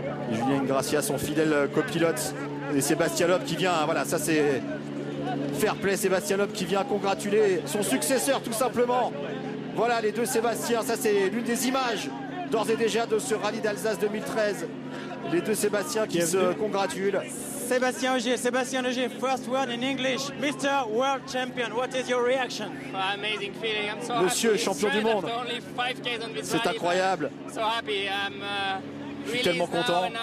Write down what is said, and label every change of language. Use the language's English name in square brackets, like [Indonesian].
[French] Et Julien Ingrassia, son fidèle copilote. Et Sébastien Loeb qui vient, voilà, ça c'est fair play. Sébastien Loeb qui vient congratuler son successeur tout simplement. Voilà les deux Sébastien, ça c'est l'une des images d'ores et déjà de ce rallye d'Alsace 2013. Les deux Sébastien qui se congratulent. [English] Sébastien Ogier, first word in English. Mr. World Champion, what is your reaction? Amazing feeling. I'm so [French] Monsieur champion du monde. C'est incroyable. [English] So happy. [French] Je suis tellement content.